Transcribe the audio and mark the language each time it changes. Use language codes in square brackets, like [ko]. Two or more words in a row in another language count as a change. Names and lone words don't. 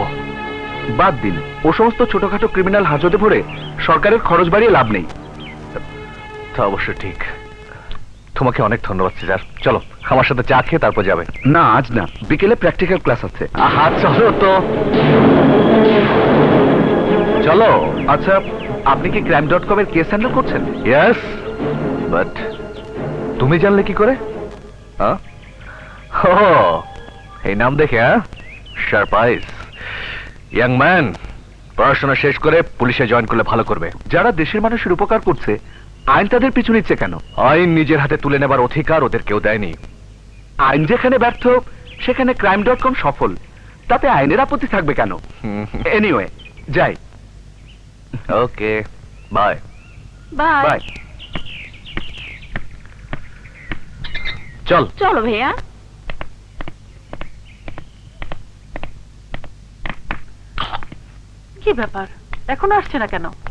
[bn] বাদ দিন, ও সমস্ত ছোটখাটো ক্রিমিনাল হাজতে ভরে সরকারের খরচ বাড়িয়ে লাভ নেই। তা অবশ্য ঠিক। তোমাকে অনেক ধন্যবাদ সিজার। চলো আমার সাথে চা খেয়ে তারপর যাবে। না আজ না, বিকেলে [en] practical class [bn] আছে। আহা চলো তো। চলো। আচ্ছা, আপনি কি crime.com এর কেস হ্যান্ডেল করছেন? [en] yes, but [bn] তুমি জানলে কি করে? ও, এই নাম দেখে? সারপ্রাইজ। [en] young man, [bn] পড়াশোনা শেষ করে পুলিশে জয়েন করলে ভালো করবে। যারা দেশের মানুষের উপকার করছে, আইন তাদের পিছু নিচ্ছে কেন? আইন নিজের হাতে তুলে নেবার অধিকার ওদের কেউ দেয়নি। আইন যেখানে ব্যর্থ সেখানে crime.com সফল। তাতে আইনের আপত্তি থাকবে কেন? এনিওয়ে, যাই। [en] okay, bye. [bn] বাই। চলো ভাইয়া। কি ব্যাপার, এখনো আসছে না কেন?